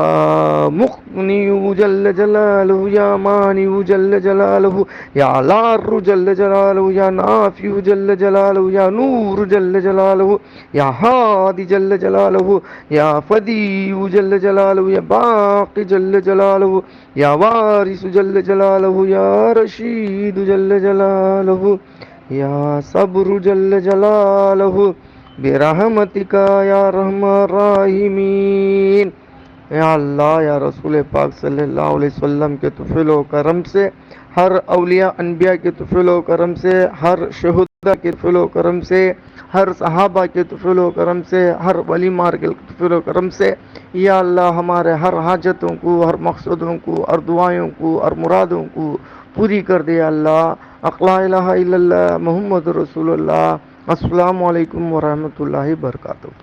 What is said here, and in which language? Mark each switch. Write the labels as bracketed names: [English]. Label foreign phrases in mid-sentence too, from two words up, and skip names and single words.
[Arabic] مغني جل جلاله يا مانع جل جلاله يا ضار جل جلاله يا نافع جل جلاله يا نور جل جلاله يا هادي جل جلاله يا بديع جل جلاله يا باقي جل جلاله يا وارث جل جلاله يا رشيد جل جلاله يا صبور جل جلاله برحمتك يا رحمن الراحمين. [Hindi] या अल्लाह या रसूल पाक [Arabic] صلى الله عليه وسلم [Hindi] के तुफ़िल करम से, हर औलिया अनबिया के तुफ़िल करम से, हर शहुदा के तुफ़िल करम से, हर सहाबा के तुफ़िल करम से, हर वली मार के तुफ़िल करम से, या अल्लाह हमारे हर हाजतों को, हर मकसदों को, हर दुआओं को, हर मुरादों को पूरी कर दे अल्लाह। [Arabic] لا إله إلا الله محمد رسول الله السلام عليكم ورحمة الله وبركاته.